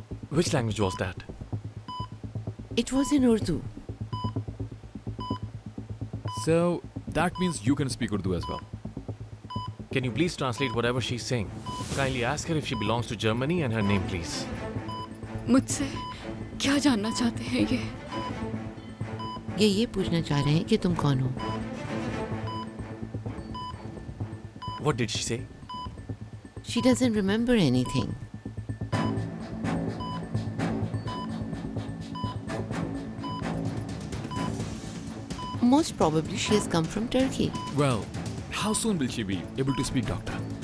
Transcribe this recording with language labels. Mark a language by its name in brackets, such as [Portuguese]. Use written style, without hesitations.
[English] Which language was that? It was in Urdu. So, that means you can speak Urdu as well. Can you please translate whatever she's saying? Kindly ask her if she belongs to Germany and her name, please. [Hindi] मुझसे क्या जानना चाहते हैं ये पूछना चाह रहे हैं कि तुम कौन हो. [English] What did she say? She doesn't remember anything. Most probably she has come from Turkey. Well, how soon will she be able to speak, doctor?